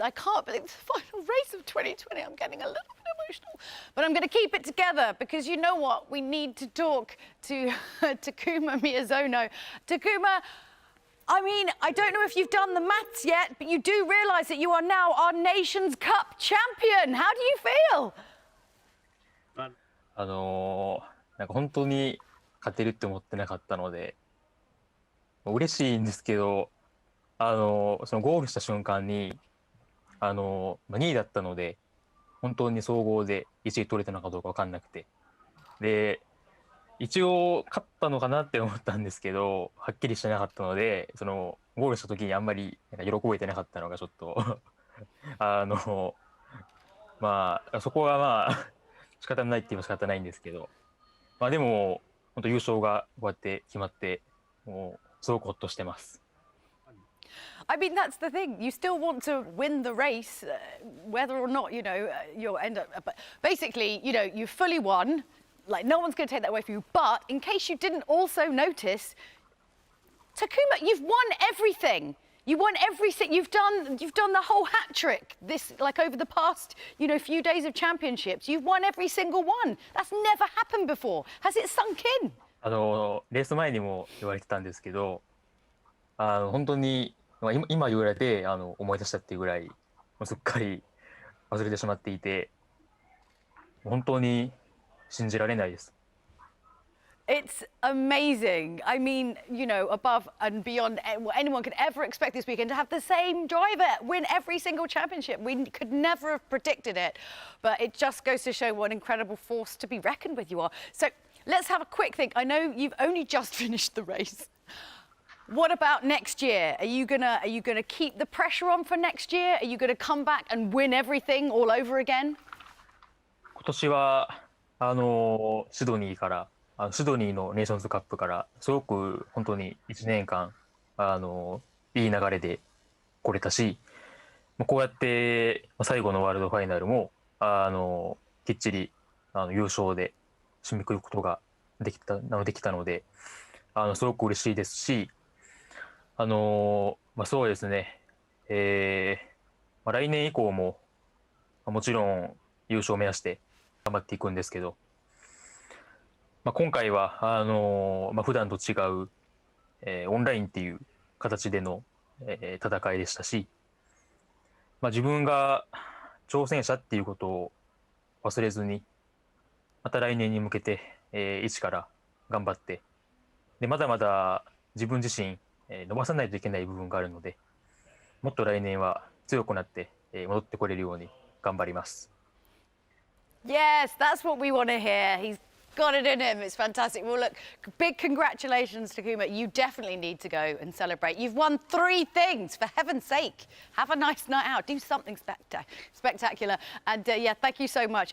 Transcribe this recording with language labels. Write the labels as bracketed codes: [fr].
[en] I can't believe it's the final race of 2020. I'm getting a little bit emotional. But I'm going to keep it together because you know what? We need to talk to Takuma Miyazono. Takuma, I mean, I don't know if you've done the maths yet, but you do realise that you are now our Nations Cup champion. How do you feel? [ja] なんか本当に勝てるって思ってなかったので、嬉しいんですけど、そのゴールした瞬間に、2位だったので、本当に総合で1位取れたのかどうか分かんなくて、で、一応勝ったのかなって思ったんですけど、はっきりしてなかったので、そのゴールした時にあんまりなんか喜べてなかったのがちょっとまあそこはまあ仕方ないって言えば仕方ないんですけど、まあでも本当優勝がこうやって決まってもうすごくほっとしてます。 [en] I mean, that's the thing. You still want to win the race, whether or not, you know, you'll end up. But basically, you know, you fully won. Like, no one's going to take that away from you. But in case you didn't also notice, Takuma, you've won everything. You won everything. You've done the whole hat trick. This, like, over the past, you know, few days of championships, you've won every single one. That's never happened before. Has it sunk in? [ja] レース前にも言われてたんですけど、本当に今言われて思い出したっていうぐらいすっかり忘れてしまっていて、本当に信じられないです。 [en] It's amazing. I mean, you know, above and beyond what anyone could ever expect this weekend to have the same driver win every single championship. We could never have predicted it, but it just goes to show what an incredible force to be reckoned with you are. So let's have a quick think. I know you've only just finished the race. What about next year? Are you gonna keep the pressure on for next year? Are you gonna come back and win everything all over again? [ja] 今年はシドニーのネーションズカップからすごく本当に1年間いい流れで来れたし、こうやって最後のワールドファイナルもきっちり優勝で締めくくることができたので、すごく嬉しいですし、そうですね、来年以降ももちろん優勝を目指して頑張っていくんですけど、今回は普段と違う、オンラインっていう形での、戦いでしたし、自分が挑戦者っていうことを忘れずに、また来年に向けて、一から頑張って、でまだまだ自分自身、伸ばさないといけない部分があるので、もっと来年は強くなって、戻ってこれるように頑張ります。 [en] Yes, that's what we want to hear. He's got it in him. It's fantastic. Well, look, big congratulations, Takuma. You definitely need to go and celebrate. You've won 3 things, for heaven's sake. Have a nice night out. Do something spectacular. And yeah, thank you so much.